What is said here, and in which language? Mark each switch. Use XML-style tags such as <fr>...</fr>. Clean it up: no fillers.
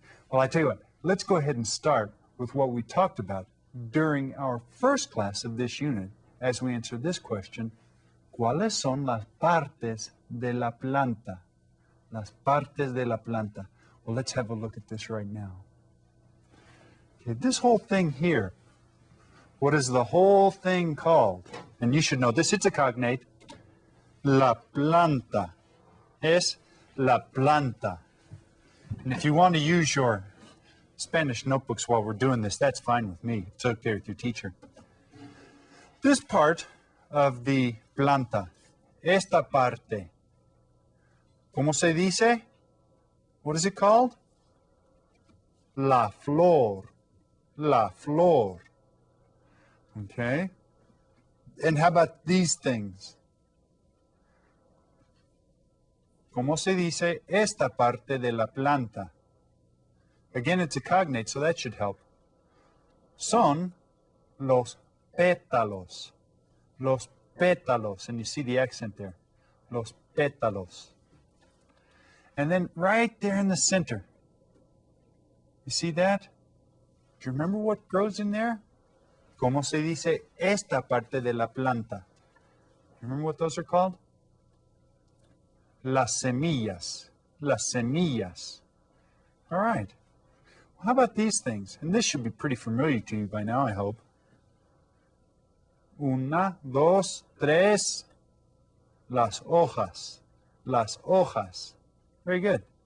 <en>Well, I tell you what, let's go ahead and start with what we talked about during our first class of this unit as we answer this question.</en> <es>¿Cuáles son las partes de la planta? Las partes de la planta.</es> <en>Well, let's have a look at this right now. Okay, this whole thing here, what is the whole thing called? And you should know this, it's a cognate.</en> <es>La planta. Es la planta.</es> <en>And if you want to use your Spanish notebooks while we're doing this, that's fine with me. It's okay with your teacher. This part of the</en> <es>planta, esta parte, ¿cómo se dice?</es> <en>What is it called?</en> <es>La flor. La flor.</es> <en>Okay? And how about these things?</en> <es>¿Cómo se dice esta parte de la planta?</es> <en>Again, it's a cognate, so that should help.</en> <es>Son los pétalos. Los pétalos.</es> <en>And you see the accent there. Los pétalos. And then right there in the center, you see that? Do you remember what grows in there?</en> <es>¿Cómo se dice esta parte de la planta?</es> <en>Remember what those are called?</en> <es>Las semillas. Las semillas.</es> <en>All right. Well, how about these things? And this should be pretty familiar to you by now, I hope.</en> <es>Una, dos, tres. Las hojas. Las hojas.</es> <en>Very good.</en>